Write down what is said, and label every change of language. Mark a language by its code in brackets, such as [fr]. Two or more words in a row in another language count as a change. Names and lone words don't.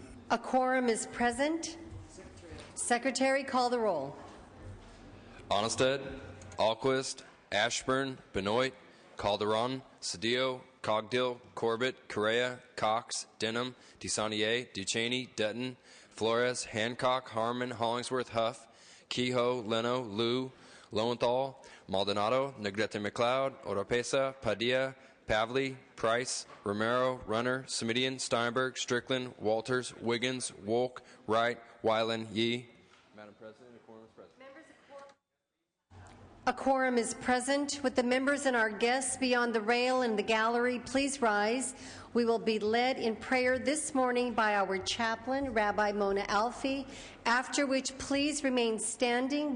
[en] A quorum is present. Secretary, call the roll. Onnested, Alquist, Ashburn, Benoit, Calderon, Cedillo, Cogdill, Corbett, Correa, Cox, Denham, DeSaulnier, Ducheney, Dutton, Flores, Hancock, Harmon, Hollingsworth, Huff, Kehoe, Leno, Liu, Lowenthal, Maldonado, Negrete McLeod, Oropesa, Padilla, Pavley, Price, Romero, Runner, Semidian, Steinberg, Strickland, Walters, Wiggins, Wolk, Wright, Weiland, Yee. Madam President, a quorum is present. A quorum is present. Would the members and our guests beyond the rail and the gallery please rise? We will be led in prayer this morning by our chaplain, Rabbi Mona Alfie, after which please remain standing.